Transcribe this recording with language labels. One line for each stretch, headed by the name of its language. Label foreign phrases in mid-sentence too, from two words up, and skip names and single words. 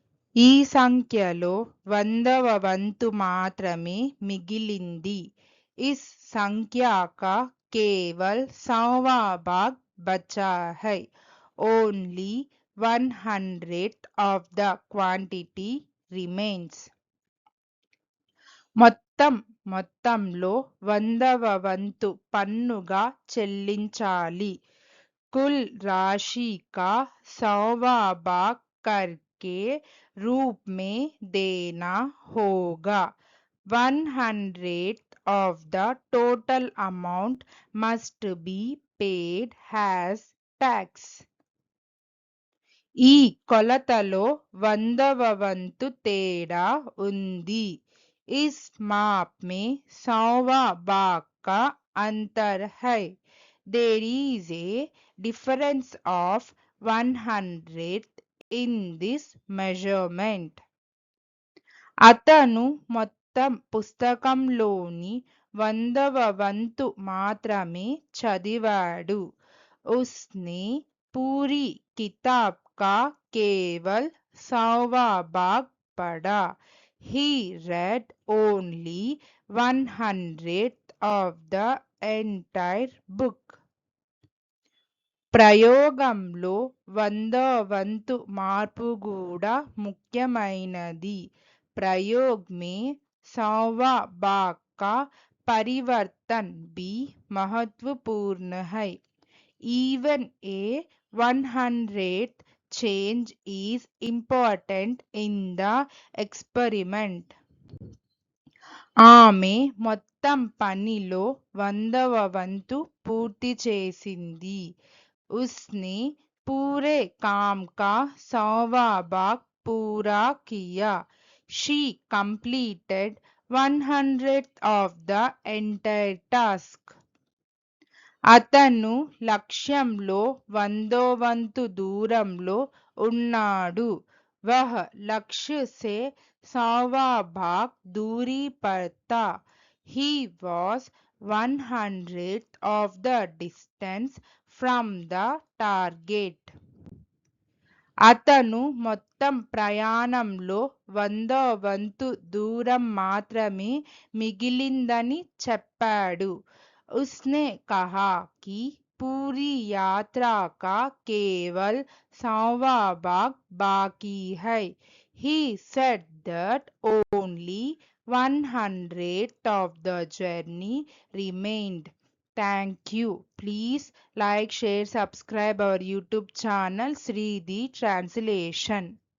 Telugu: ఈ సంఖ్యలో 100వ వంతు మాత్రమే మిగిలింది.
Hindi: इस संख्या का केवल 100वां भाग बचा है.
English: Only 100th of the quantity remains.
Telugu: మొత్తంలో 100వ వంతు పన్నుగా చెల్లించాలి.
Hindi: कुल राशि का 100वां भाग करके रूप में देना होगा.
English: 100th of the total amount must be paid as tax.
Telugu: ఈ కొలతలో 100వ వంతు తేడా ఉంది.
Hindi: इस माप में 100वां भाग का अंतर है.
English: There is a difference of 100th in this measurement.
Telugu: అతను మొత్తం పుస్తకంలోని 100వ వంతు మాత్రమే చదివాడు.
Hindi: उसने पूरी किताब का केवल 100वां भाग पढ़ा.
English: He read only 100th of the entire book.
Telugu: ప్రయోగంలో 100వ వంతు మార్పు కూడా ముఖ్యమైనది.
Hindi: प्रयोग में 100वां भाग का परिवर्तन भी महत्वपूर्ण है.
English: Even a 100th change is important in the experiment.
Telugu: ఆమె మొత్తం పనిలో 100వ వంతు పూర్తి చేసింది.
Hindi: उसने पूरे काम का 100वां भाग पूरा किया.
English: She completed 100th of the entire task.
Telugu: అతను లక్ష్యంలో 100వ వంతు దూరంలో ఉన్నాడు.
Hindi: वह लक्ष्य से 100वां भाग दूरी पर था.
English: He was 100th of the distance from the target.
Telugu: అతను మొత్తం ప్రయాణంలో 100వ వంతు దూరం మాత్రమే మిగిలిందని చెప్పాడు.
Hindi: उसने कहा कि पूरी यात्रा का केवल 100वां भाग बाकी है.
English: He said that only 100th of the journey remained. Thank you. Please like, share, subscribe our YouTube channel Sridhi Translation.